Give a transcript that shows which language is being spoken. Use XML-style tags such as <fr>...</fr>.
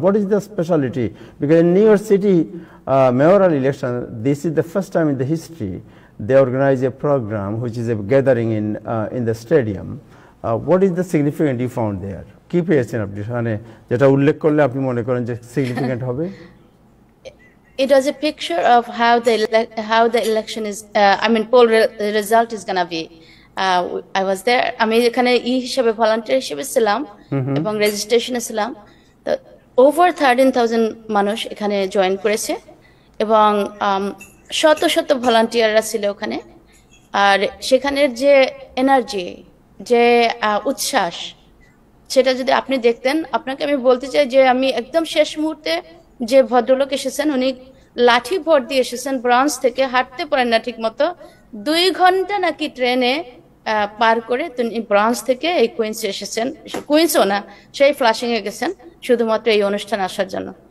<en>What is the specialty? Because in New York City mayoral election, this is the first time in the history they organize a program which is a gathering in the stadium. What is the significant you found there?</en> <bn>কি পেয়েছেন আপনি সেখানে যেটা উল্লেখ করলে আপনি মনে করেন যে সিগনিফিকেন্ট হবে?</bn> <en>It was a picture of how the election is. Poll result is gonna be. I was there.</en> <bn>আমি এখানে হিসেবে ভলান্টিয়ার হিসেবে ছিলাম এবং রেজিস্ট্রেশনে ছিলাম। তো ওভার 13,000 মানুষ এখানে জয়েন করেছে এবং শত শত ভলান্টিয়াররা ছিল ওখানে। আর সেখানের যে এনার্জি, যে উচ্ছ্বাস, সেটা যদি আপনি দেখতেন, আপনাকে আমি বলতে চাই যে আমি একদম শেষ মুহূর্তে যে ভদ্রলোক এসেছেন, উনি লাঠি ভর দিয়ে এসেছেন, ব্রাঞ্চ থেকে হাঁটতে পারেন না ঠিক মতো, 2 ঘন্টা নাকি ট্রেনে পার করে তিনি ব্রাঞ্চ থেকে এই কুইন্সে এসেছেন, কুইন্সও না, সেই ফ্লাশিং এ গেছেন শুধুমাত্র এই অনুষ্ঠান আসার জন্য।</bn>